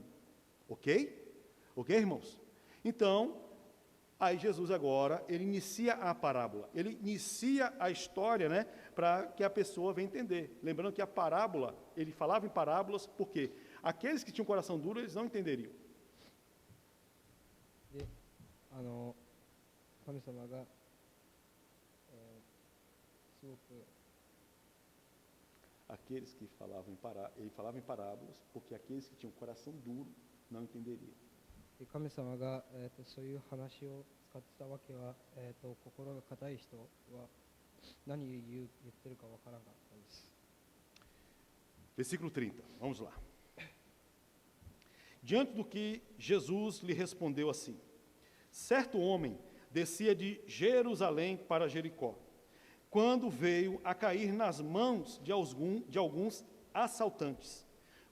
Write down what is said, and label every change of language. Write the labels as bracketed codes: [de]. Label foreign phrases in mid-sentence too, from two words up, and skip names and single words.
[pt] Ok? Ok, irmãos? Então, aí Jesus agora, ele inicia a parábola, ele inicia a história, né, para que a pessoa venha entender. Lembrando que a parábola, ele falava em parábolas, porque aqueles que tinham coração duro, eles não entenderiam. [ja] で、神様が、すごく [pt] Aqueles que ele falava em parábolas, porque aqueles que tinham coração duro não entenderiam. [ja] で神様が、そういう話を使ってたわけは、心が硬い人は何を言ってるかわからなかったです。 [pt] Versículo 30, vamos lá. Diante do que Jesus lhe respondeu assim: certo homem descia de Jerusalém para Jericó, quando veio a cair nas mãos de alguns assaltantes.